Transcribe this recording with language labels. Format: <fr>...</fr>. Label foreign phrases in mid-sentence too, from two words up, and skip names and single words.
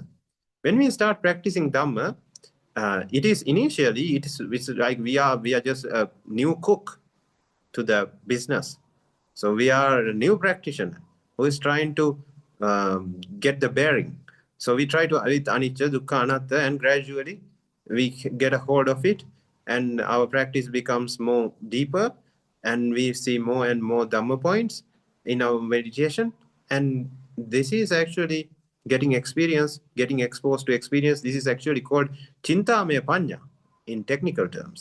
<en>When we start practicing Dhamma, it is initially, it's like we are just a new cook to the business. So we are a new practitioner who is trying to get the bearing. So we try to with</en> <pi>anicca, dukkha, anatta,</pi> <en>and gradually we get a hold of it, and our practice becomes more deeper, and we see more and more Dhamma points in our meditation. And this is actually getting experience, getting exposed to experience. This is actually called</en> <pi>Chintamaya Panya</pi> <en>in technical terms.</en>